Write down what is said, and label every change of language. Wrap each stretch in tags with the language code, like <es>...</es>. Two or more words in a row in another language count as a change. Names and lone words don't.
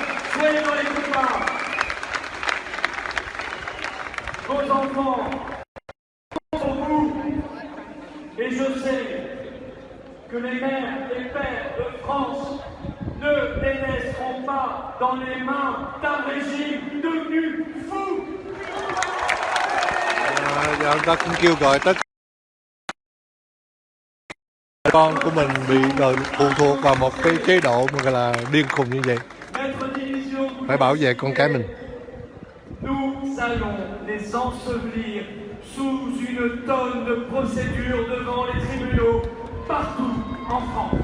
<fr>Soyez dans les couloirs. Vos enfants sont pour vous. Et je sais que les mères et pères de France ne les laisseront pas dans les mains d'un régime devenu fou.</fr> <vi>Giờ ông ta cũng kêu gọi tất cả con của mình bị phụ thuộc vào một cái chế độ mà gọi là điên khùng như vậy, phải bảo vệ con cái mình.</vi> <fr>Nous allons les ensevelir sous une tonne de procédures devant les tribunaux partout en France.</fr>